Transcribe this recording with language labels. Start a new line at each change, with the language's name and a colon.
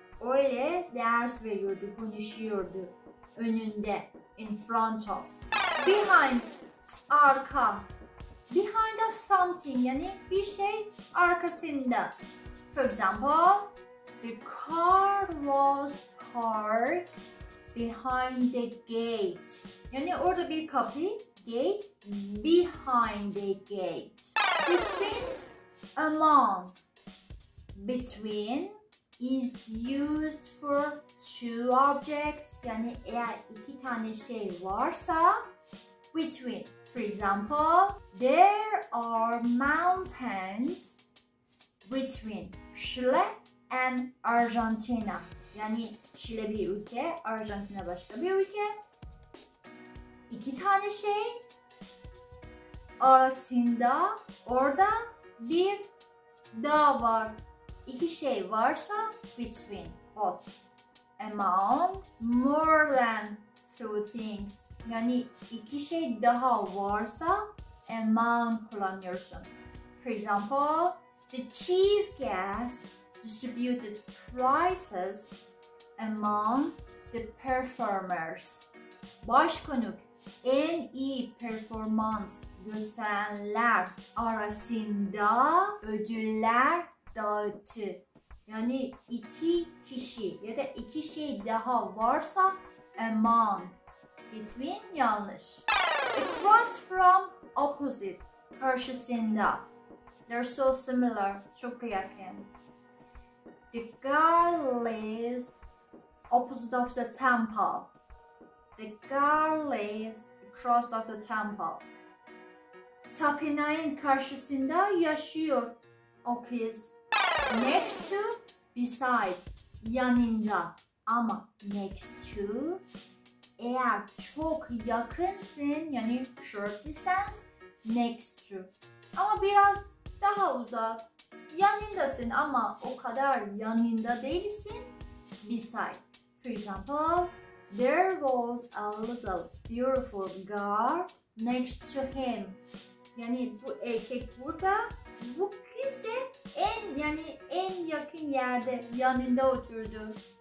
Turkish: Öyle ders veriyordu, konuşuyordu. Önünde,
English: in front of.
Turkish: Behind, arka.
English: Behind of something,
Turkish: yani bir şey arkasında.
English: For example, the car was parked behind the gate.
Turkish: Yani orada bir kapı, gate,
English: behind the gate. Between, among. Between is used for two objects.
Turkish: Yani eğer 2 tane şey varsa, between.
English: For example, there are mountains between Chile and Argentina.
Turkish: Yani Şile bir ülke, Arjantina başka bir ülke. 2 tane şey arasında orada bir dağ var. 2 şey varsa
English: between, both. Among, more than 2 things.
Turkish: Yani 2 şey daha varsa among kullanıyorsun.
English: For example, the chief guest distributed prizes among the performers.
Turkish: Başkonuk en iyi performans gösterenler arasında ödüller dağıttı. Yani 2 kişi ya da 2 şey daha varsa among.
English: Between
Turkish: yanlış.
English: Across from, opposite,
Turkish: karşısında.
English: They're so similar,
Turkish: çok yakın.
English: The girl is opposite of the temple. The girl is across of the temple.
Turkish: Tapınağın karşısında yaşıyor o kız.
English: Next to, beside,
Turkish: yanında. Ama
English: next to,
Turkish: eğer çok yakınsın, yani
English: short distance,
Turkish: next to. Ama biraz daha uzak, yanındasın ama o kadar yanında değilsin,
English: beside. For example, there was a little beautiful girl next to him.
Turkish: Yani bu erkek burada, bu kız da en yakın yerde, yanında oturdu.